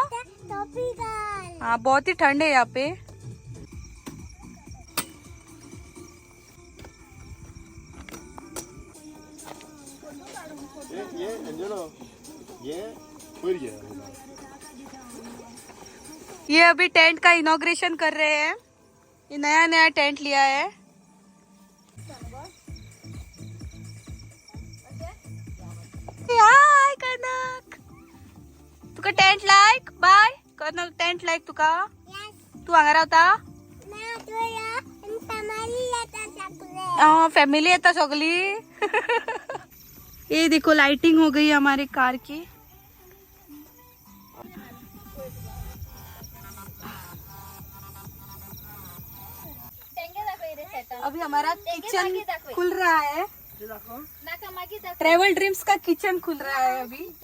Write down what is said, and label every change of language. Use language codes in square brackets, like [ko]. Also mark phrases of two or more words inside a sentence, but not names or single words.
[hi] हाँ, बहुत ही ठंड है यहाँ पे। ये अभी टेंट का इनॉग्रेशन कर रहे हैं। ये नया नया टेंट लिया है। हाय कनक, [kok] तुका टेंट लायक? बाय कनक, टेंट लायक तुका? तू हांगा रावता? फॅमिली येता सगली। [hi] ये देखो लाइटिंग हो गई हमारे कार की। अभी हमारा किचन खुल रहा है। ट्रैवल ड्रीम्स का किचन खुल रहा है अभी।